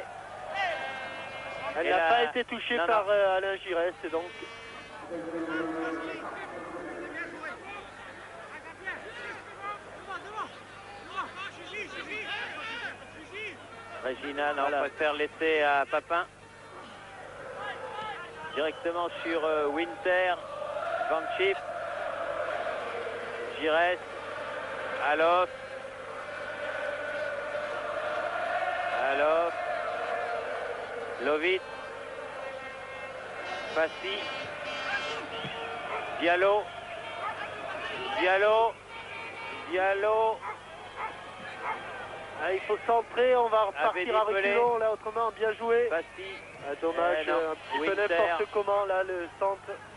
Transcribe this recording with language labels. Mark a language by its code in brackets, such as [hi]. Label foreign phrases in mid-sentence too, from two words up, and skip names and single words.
[fr] Elle n'a pas été touchée par Alain Giresse, donc. Regina, non, on préfère laisser à Papin. Directement sur Winter. Van Schip. Giresse. Alof. Alof. Lovitz. Fassi. Diallo. Diallo. Diallo. Il faut centrer, on va repartir à reculons, là, autrement, bien joué. Fassi. Dommage, un petit peu n'importe comment, là, le centre.